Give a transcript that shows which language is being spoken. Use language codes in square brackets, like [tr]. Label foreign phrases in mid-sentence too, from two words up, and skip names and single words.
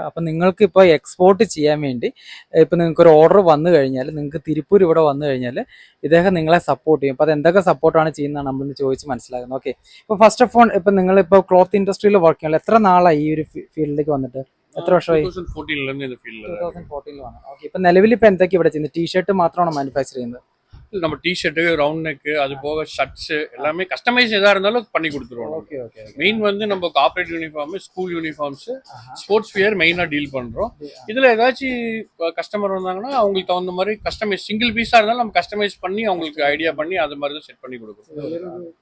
[ml] അപ്പോൾ നിങ്ങൾക്ക് ഇപ്പോൾ എക്സ്പോർട്ട് ചെയ്യാൻ വേണ്ടി ഇപ്പോൾ നിങ്ങൾക്കൊരു ഓർഡർ വന്നു കഴിഞ്ഞാൽ, നിങ്ങൾക്ക് തിരുപ്പൂർ ഇവിടെ വന്നു കഴിഞ്ഞാൽ ഇദ്ദേഹം നിങ്ങളെ സപ്പോർട്ട് ചെയ്യും. അപ്പോൾ അത് എന്തൊക്കെ സപ്പോർട്ടാണ് ചെയ്യുന്നതാണ് നമ്മളിന്ന് ചോദിച്ച് മനസ്സിലാക്കുന്നത്. ഓക്കെ, ഇപ്പോൾ [en] first of all [ml] ഇപ്പോൾ നിങ്ങളിപ്പോൾ [en] cloth industry [ml] വർക്ക് ചെയ്യണം, എത്ര നാളായി ഈ ഒരു ഫീൽഡിലേക്ക് വന്നിട്ട്? എത്ര വർഷമായി? 2014 ആണ്. ഓക്കെ, ഇപ്പൊ നിലവിൽ ഇപ്പൊ എന്തൊക്കെ ഇവിടെ ചെയ്യുന്നത്? ടീഷർട്ട് മാത്രമാണോ മാനുഫാക്ചർ ചെയ്യുന്നത്? [ta] நம்ம டிஷர்ட்டு [en] round neck [ta] அது போக ஷர்ட்ஸ் எல்லாமே கஸ்டமைஸ் எதா இருந்தாலும் பண்ணி கொடுத்துருவோம். மெயின் வந்து நம்ம [en] corporate uniform, school uniforms, sports wear [ta] மெயினா டீல் பண்றோம். இதுல ஏதாச்சும் கஸ்டமர் வந்தாங்கன்னா அவங்களுக்கு தகுந்த மாதிரி கஸ்டமைஸ் [en] single piece [ta] இருந்தாலும் நம்ம கஸ்டமைஸ் பண்ணி அவங்களுக்கு ஐடியா பண்ணி அது மாதிரி தான் செட் பண்ணி கொடுக்குறோம்.